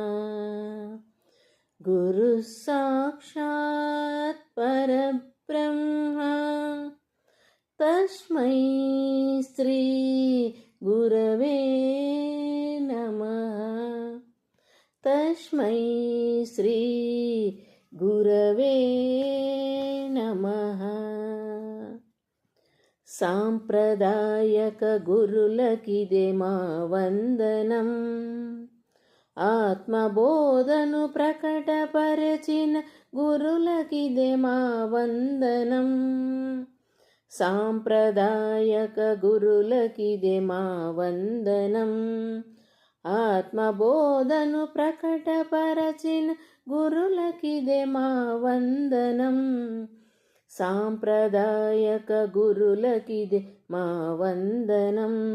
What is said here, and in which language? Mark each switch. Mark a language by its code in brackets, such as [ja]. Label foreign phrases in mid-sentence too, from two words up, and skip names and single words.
[sa] गुरुः साक्षात् परब्रह्म तस्मै श्री गुरवे नमः तस्मै श्री गुरवे नमः [te] సాంప్రదాయక గురులకిదే మా వందనం ఆత్మబోధను ప్రకటపరచిన గురులకిదే మా వందనం సాంప్రదాయక గురులకిదే మా వందనం ఆత్మబోధను ప్రకటపరచిన గురులకిదే మా వందనం సాంప్రదాయక గురులకిదే మా వందనం